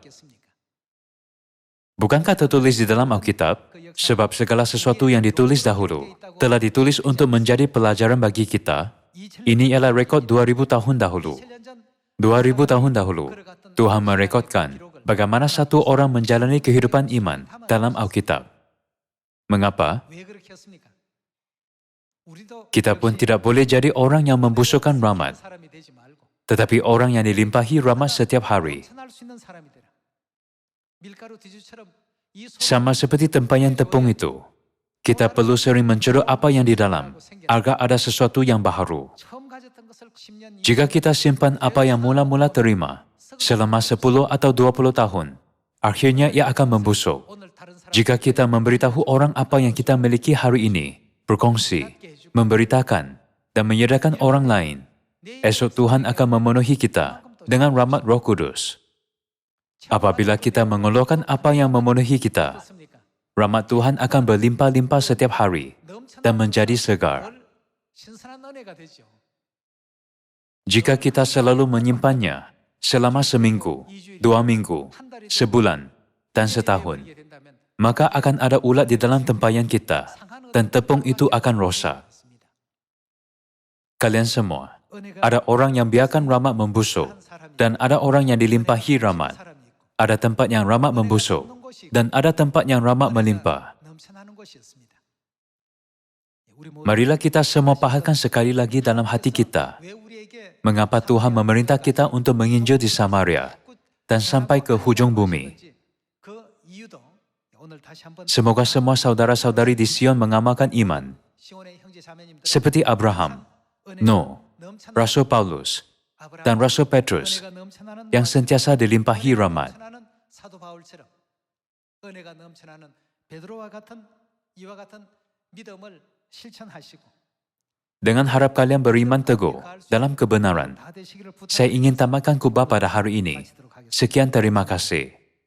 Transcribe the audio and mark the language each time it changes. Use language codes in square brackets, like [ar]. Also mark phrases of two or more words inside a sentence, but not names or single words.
[ms] Bukankah tertulis di dalam Alkitab, sebab segala sesuatu yang ditulis dahulu telah ditulis untuk menjadi pelajaran bagi kita? Ini ialah rekod 2000 tahun dahulu. 2000 tahun dahulu, Tuhan merekodkan bagaimana satu orang menjalani kehidupan iman dalam Alkitab. Mengapa? [ko] 왜 그렇게 했습니까? 우리도 [ms] Kita pun tidak boleh jadi orang yang membusukkan rahmat, [ko] 사람이 되지 말고 [ms] tetapi orang yang dilimpahi rahmat setiap hari. [ko] 넘쳐날 수 있는 사람이 되라. 밀가루 뒤주처럼 이 [ms] Sama seperti tempayan tepung itu, kita perlu sering mencurut apa yang di dalam, agar ada sesuatu yang baharu. [ko] 처음 가졌던 것을 10년 [ms] Jika kita simpan apa yang mula-mula terima, selama 10 atau 20 tahun, akhirnya ia akan membusuk. [ko] 오늘 다른 사람 [ms] Jika kita memberitahu orang apa yang kita miliki hari ini, berkongsi, memberitakan, dan menyedarkan orang lain, esok Tuhan akan memenuhi kita dengan rahmat Roh Kudus. Apabila kita mengeluarkan apa yang memenuhi kita, [ko] 어떻습니까? [ms] rahmat Tuhan akan berlimpah-limpah setiap hari dan menjadi segar. [ko] 늘 신선한 은혜가 되죠. [ms] Jika kita selalu menyimpannya selama seminggu, 2 minggu, sebulan, dan setahun, [ko] 이게 된다면 [ms] maka akan ada ulat di dalam tempayan kita dan tepung itu akan rosak. Kalian semua, ada orang yang biarkan rahmat membusuk dan ada orang yang dilimpahi rahmat. Ada tempat yang rahmat membusuk dan ada tempat yang rahmat melimpah. [ko] 넘쳐나는 것이었습니다. [ms] Marilah kita semua pahalkan sekali lagi dalam hati kita [ko] 왜 우리에게 [ms] mengapa Tuhan memerintah kita untuk menginjil di Samaria dan sampai ke hujung bumi. [ko] 그 이유도 오늘 다시 한번 [ms] Semoga semua saudara-saudari di Sion mengamalkan iman [ko] 시온의 형제 자매님들 [ms] seperti Abraham, Nuh, Rasul Paulus, dan Rasul Petrus yang sentiasa dilimpahi rahmat. [ko] 넘쳐나는 사도 바울처럼 은혜가 넘쳐나는 베드로와 같은 이와 같은 믿음을 실천하시고 [ms] Dengan harap kalian beriman teguh dalam kebenaran, [ko] 다 되시기를 [ms] saya ingin tamatkan khutbah pada hari ini. Sekian terima kasih.